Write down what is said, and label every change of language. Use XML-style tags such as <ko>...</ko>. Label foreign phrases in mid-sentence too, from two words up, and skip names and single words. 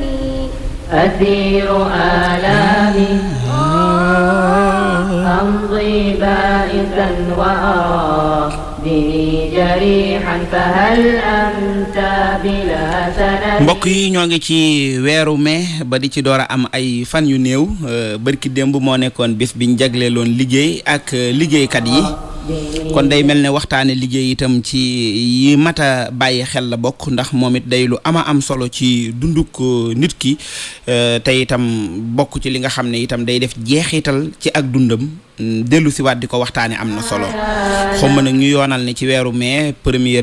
<ar>أسير آلامي أمضي بائسا وأرى ديني جريحا فهل أنت بلا سند</ar> <wo>mbokk yi ñoo ngi ci weeru mai ba di ci door a am ay fan yu néew barki démb moo nekkoon bés biñ jagleeloon liggéey ak liggéeykat yi kon day mel ne waxtaane liggéey itam ci yi mat a bàyyi xel la bokk ndax moom it day lu ama am solo ci dunduk nit ki te itam bokk ci li nga xam ne itam day def jeexital ci ak dundam dellu si waat di ko waxtaane am na solo xaw ma nag ñu yoonal ne ci weeru mai 1er</wo>